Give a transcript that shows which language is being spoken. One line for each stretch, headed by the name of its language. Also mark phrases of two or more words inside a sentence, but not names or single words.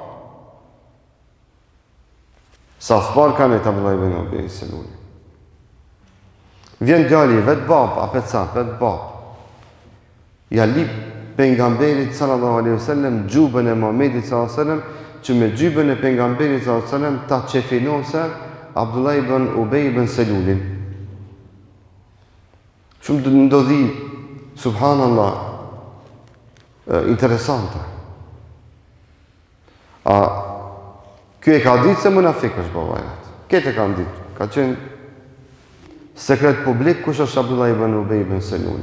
Albanian: Saft parë kanë e Abdullah ibn Ubej Seluli. Vjen djali vet baba, apet baba. Ja lip pejgamberit
Arabic: صلى الله عليه وسلم
Albanian: xhubën e Muhamedit
Arabic: صلى الله عليه وسلم
Albanian: që me xhubën e pejgamberit
Arabic: صلى الله عليه وسلم
Albanian: ta çefinose Abdullah ibn Ubej ibn Selulin. Shumë të ndodhi, subhanallah, interesante. Kjo e ka ditë se munafik është baba e vet. Këtë e ka ditë. Ka qenë sekret publik kush është Abdullah ibn Ubej ibn Seluli.